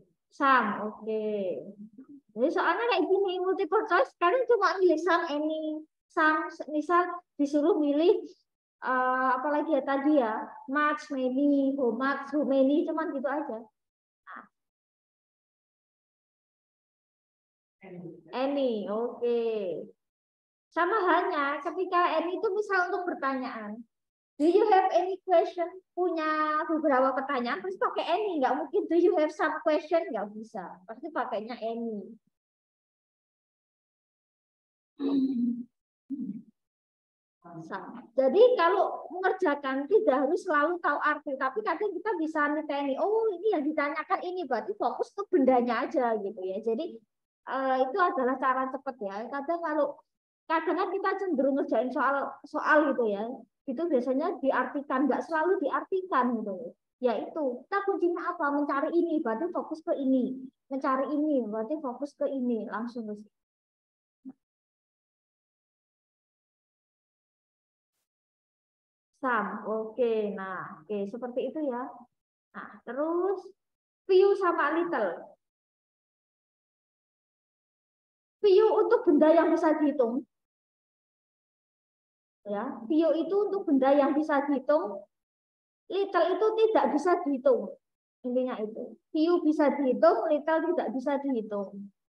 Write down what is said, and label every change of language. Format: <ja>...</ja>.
<id>Some. Oke. Jadi soalnya kayak gini, multiple choice kalian cuma milih some, any, some, misal disuruh milih apalagi ya tadi ya, much, many, how much, how many, cuman gitu aja. Any, oke. Sama halnya ketika any itu misal untuk pertanyaan.</id> <en>Do you have any question?</en> <id>Punya beberapa pertanyaan, terus pakai any. Nggak mungkin</id> <en>do you have some question?</en> <id>Nggak bisa. Pasti pakainya any. Sama. Jadi kalau mengerjakan tidak harus selalu tahu arti, tapi kadang kita bisa niteni, oh ini yang ditanyakan ini, berarti fokus ke bendanya aja gitu ya. Jadi itu adalah cara cepat ya. Kadang kan kita cenderung ngerjain soal gitu ya, itu biasanya diartikan, nggak selalu diartikan gitu. Ya itu, kita kuncinya apa? Mencari ini, berarti fokus ke ini. Mencari ini, berarti fokus ke ini. Langsung terus. Sam, oke. Nah, oke seperti itu ya. Nah, terus few sama little. Few untuk benda yang bisa dihitung. Ya, few itu untuk benda yang bisa dihitung. Little itu tidak bisa dihitung. Intinya itu. Few bisa dihitung, little tidak bisa dihitung.</id>